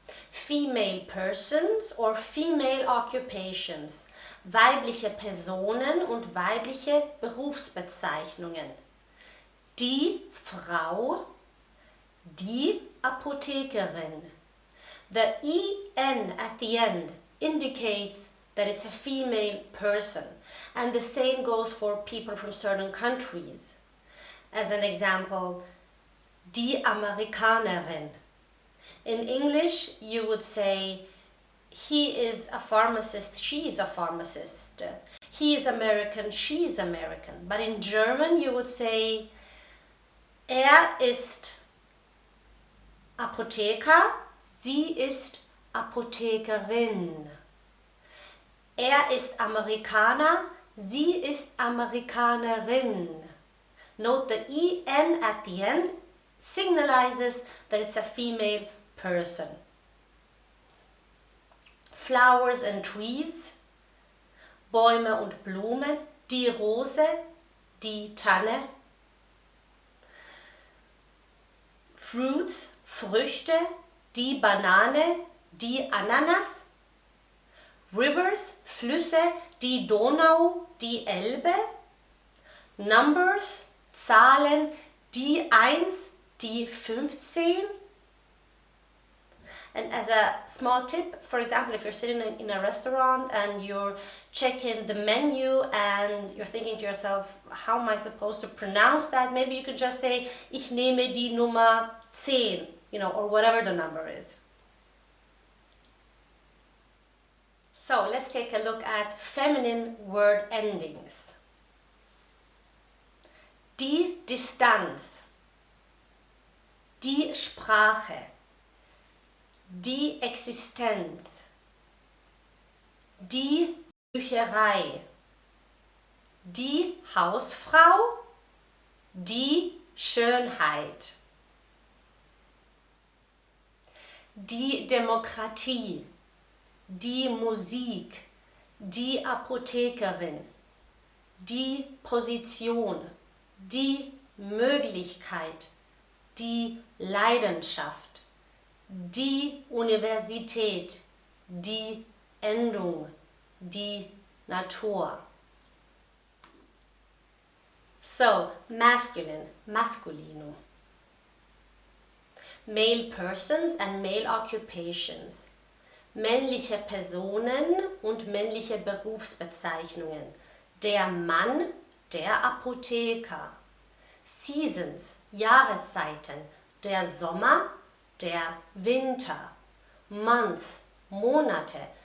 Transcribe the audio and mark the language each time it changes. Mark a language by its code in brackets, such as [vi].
[en] Female persons or female occupations, [de] weibliche Personen und weibliche Berufsbezeichnungen. Die Frau, die Apothekerin. [en] The en at the end indicates that it's a female person, and the same goes for people from certain countries. As an example, [de] die Amerikanerin. [en] In English, you would say, he is a pharmacist, she is a pharmacist. He is American, she is American. But in German, you would say, [de] ist Apotheker, sie ist Apothekerin. Ist Amerikaner, sie ist Amerikanerin. [en] Note the en at the end signalizes that it's a female person. Flowers and trees, [de] Bäume und Blumen, die Rose, die Tanne. Fruits, Früchte, die Banane, die Ananas. Rivers, Flüsse, die Donau, die Elbe. Numbers, Zahlen, die 1, die 15. [en] And as a small tip, for example, if you're sitting in a restaurant and you're checking the menu and you're thinking to yourself, how am I supposed to pronounce that? Maybe you could just say, [de] ich nehme die Nummer 10, [en] or whatever the number is. So let's take a look at feminine word endings. [de] Die Distanz, die Sprache, die Existenz, die Bücherei, die Hausfrau, die Schönheit, die Demokratie, die Musik, die Apothekerin, die Position, die Möglichkeit, die Leidenschaft, die Universität, die Endung, die Natur. [en] So, masculine, masculino. Male persons and male occupations. [de] Männliche Personen und männliche Berufsbezeichnungen. Der Mann, der Apotheker. Seasons, Jahreszeiten. Der Sommer, der Winter. Months, Monate.